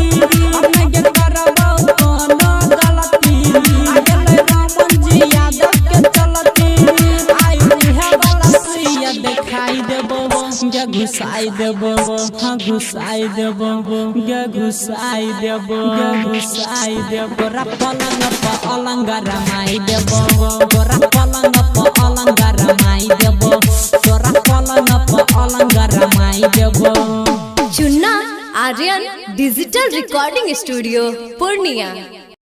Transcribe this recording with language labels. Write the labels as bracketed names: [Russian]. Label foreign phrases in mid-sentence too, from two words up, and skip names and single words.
[Angika] अब मैं गे करबो कोनो गलती, आ गेलै रामन जी यादव के चलती। आई इहे वाला सुइया देखाई देबो, गे घुसाई देबो, हाँ घुसाई देबो, गे घुसाई देबो, गे घुसाई देबो। तोरा पलंग पर अलंग रमाई देबो, तोरा पलंग पर अलंग रमाई देबो। तोरा पलंग पर अलंग रमाई देबो। [English] चुन्ना आर्यन digital recording studio पूर्णिया।